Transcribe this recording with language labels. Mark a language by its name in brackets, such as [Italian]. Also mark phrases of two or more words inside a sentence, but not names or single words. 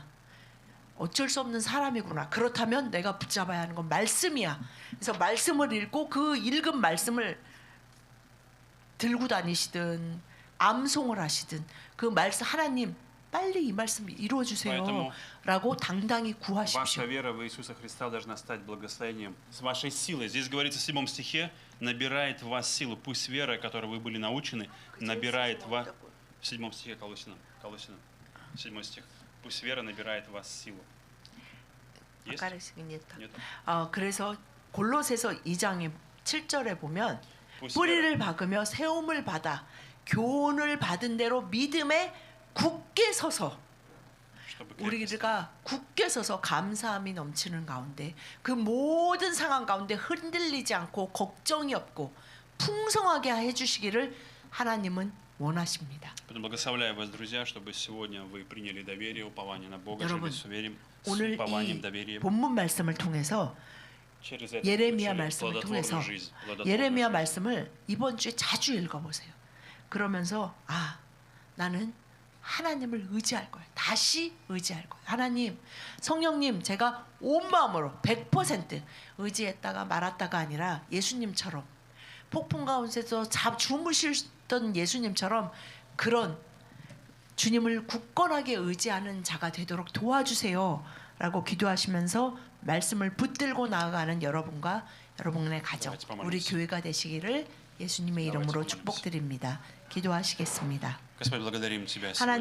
[Korean] 어쩔 수 없는 사람이구나. 그렇다면 내가 붙잡아야 하는 건 말씀이야. 그래서 말씀을 읽고 그 읽은 말씀을 들고 다니시든 암송을 하시든 그 말씀 하나님 빨리 이 말씀 이루어 주세요라고 당당히 구하십시오. [Russian] Ваша вера в Иисуса Христа должна стать благословением с вашей силой. Здесь говорится в 7 стихе, набирает в вас силу. Пусть вера, которой вы были научены, набирает в вас... В 7 стихе Колоссянам, 7 стих. Пусть вера набирает в вас силу. Есть? Нет? [Korean] 그래서 골로새서 2장 7절에 보면 [Russian] Пусть [Korean] 뿌리를 박으며 세움을 받아 교훈을 받은 대로 믿음에 굳게 서서 [Russian] чтобы крепко [Korean] 우리가 굳게 서서 감사함이 넘치는 가운데 그 모든 상황 가운데 흔들리지 않고 걱정이 없고 풍성하게 해주시기를 하나님은 원하십니다. [Russian] Поэтому благословляю вас, друзья, чтобы сегодня вы приняли доверие, упование на Бога, [Korean] 여러분, [Russian] жили с уверием, с [Korean] 오늘 [Russian] упованием, [Korean] 이 [Russian] доверием. [Korean] 본문 말씀을 통해서 [Russian] Через это [Korean] 예레미야 [Russian] получили [Korean] 말씀을 통해서 [Russian] плодотворную жизнь, плодотворную [Korean] 예레미야 [Russian] жизнь. [Korean] 말씀을 이번 주에 자주 읽어보세요. 그러면서 나는 하나님을 의지할 거예요. 다시 의지할 거예요. 하나님, 성령님, 제가 온 마음으로 100% 의지했다가 말았다가 아니라 예수님처럼 폭풍 가운데서 주무시던 예수님처럼 그런 주님을 굳건하게 의지하는 자가 되도록 도와주세요 라고 기도하시면서 말씀을 붙들고 나아가는 여러분과 여러분의 가정, 우리 교회가 되시기를 예수님의 이름으로 축복드립니다. 기도하시겠습니다. [Russian] Господь, благодарим Тебя [Korean] 하나님, [Russian] сегодня.